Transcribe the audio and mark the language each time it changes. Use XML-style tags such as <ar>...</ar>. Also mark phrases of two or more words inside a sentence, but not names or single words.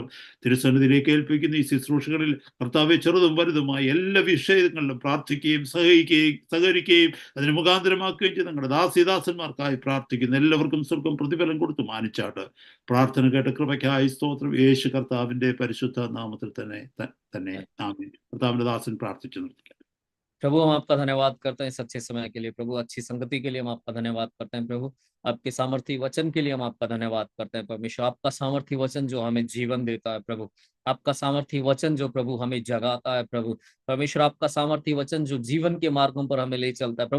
<ml>തിരുസന്നിധിയിലേക്ക് ഏൽപ്പിക്കുന്ന ഈ ശുശ്രൂഷകളിൽ കർത്താവെ ചെറുതും വലുതുമായി എല്ലാ വിഷയങ്ങളിലും പ്രാർത്ഥിക്കുകയും സഹകരിക്കുകയും അതിന് മുഖാന്തരമാക്കുകയും ചെയ്ത് ഞങ്ങളുടെ ദാസന്മാർക്കായി പ്രാർത്ഥിക്കുന്ന എല്ലാവർക്കും സ്വർഗം പ്രതിഫലം കൊടുത്ത് മാനിച്ചാട്ട് പ്രാർത്ഥന കേട്ട കൃപയ്ക്കായി സ്തോത്രം. യേശു കർത്താവിന്റെ പരിശുദ്ധ നാമത്തിൽ തന്നെ ആമേൻ. കർത്താവിന്റെ ദാസൻ പ്രാർത്ഥിച്ചു നിർത്തിക്കാം.</ml> <hi>प्रभु हम आपका धन्यवाद करते हैं इस अच्छे समय के लिए प्रभु, अच्छी संगति के लिए हम आपका धन्यवाद करते हैं प्रभु, आपके सामर्थी वचन के लिए हम आपका धन्यवाद करते हैं परमेश्वर। आपका सामर्थी वचन जो हमें जीवन देता है प्रभु, आपका सामर्थी वचन जो प्रभु हमें जगाता है प्रभु परमेश्वर, आपका सामर्थी वचन जो जीवन के मार्गों पर हमें ले चलता है प्रभु।</hi>